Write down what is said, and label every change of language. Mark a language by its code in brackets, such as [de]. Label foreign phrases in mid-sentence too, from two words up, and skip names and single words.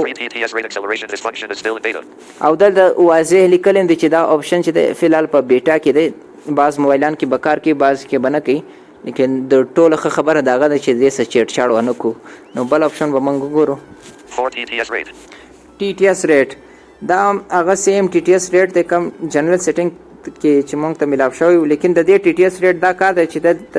[en] 3 TTS rate acceleration. This function is still in beta. [ps] او دلته واضح لیکل دي چې دا اپشن چې فلحال په بیٹا کې دی بعض موبایلان کې بکار کې بعض کې بنه کوي لیکن د ټوله خبره داغه ده چې دې څه چټ چاړ ونه کو نو بل اپشن به موږ وګورو [en] 4 TTS rate. TTS rate [ps] دا هغه [en] same TTS rate [ps] د کم [en] general setting [ps] کې چې موږ ته ملاو شوی لیکن د دې [en] TTS rate [ps] دا کار دی چې